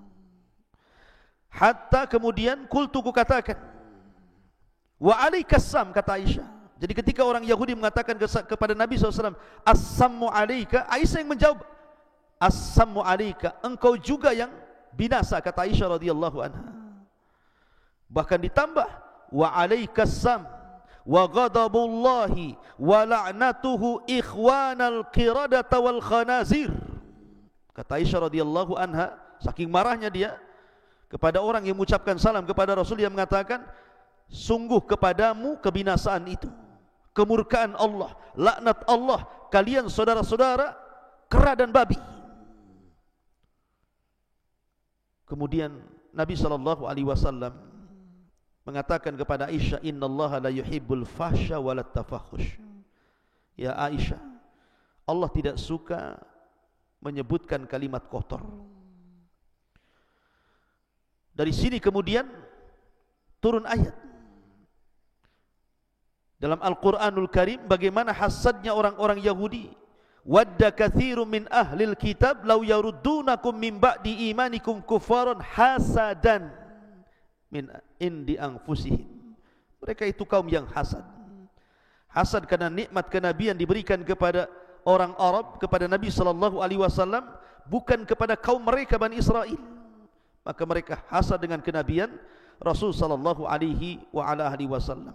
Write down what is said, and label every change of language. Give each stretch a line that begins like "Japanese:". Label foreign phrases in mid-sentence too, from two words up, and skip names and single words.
Indonesian: Hatta kemudian kultu, ku katakan,
Arabic: وعليك السام,
Indonesian: kata Aisyah. Jadi ketika orang Yahudi mengatakan kepada Nabi SAW,
Arabic: السام عليك,
Indonesian: Aisyah yang menjawab,
Arabic: السام عليك,
Indonesian: engkau juga yang binasa, kata Aisyah
Arabic: رضي الله عنها.
Indonesian: Bahkan ditambah,
Arabic: وعليك السام وغضب الله ولعنته إخوان القردة والخنازير.
Indonesian: Kata Aisyah
Arabic: رضي الله عنها,
Indonesian: saking marahnya dia kepada orang yang mengucapkan salam kepada Rasul, dia mengatakan, sungguh kepadamu kebinasaan itu, kemurkaan Allah, laknat Allah, kalian saudara-saudara kera dan babi. Kemudian Nabi SAW mengatakan kepada Aisyah,
Arabic: إن الله لا يحب الفحش ولا التفحش.
Indonesian: Ya Aisyah, Allah tidak suka menyebutkan kalimat kotor. Dari sini kemudian turun ayat dalam Al-Quranul Karim, bagaimana hasadnya orang-orang Yahudi.
Arabic: ود كثير من أهل الكتاب لو يردونكم من بعد إيمانكم كفارا حسدا من عند أنفسهم.
Indonesian: Mereka itu kaum yang hasad. Hasad karena nikmat kenabian diberikan kepada orang Arab, kepada Nabi SAW, bukan kepada kaum mereka Bani Israel. Maka mereka hasad dengan kenabian Rasul SAW.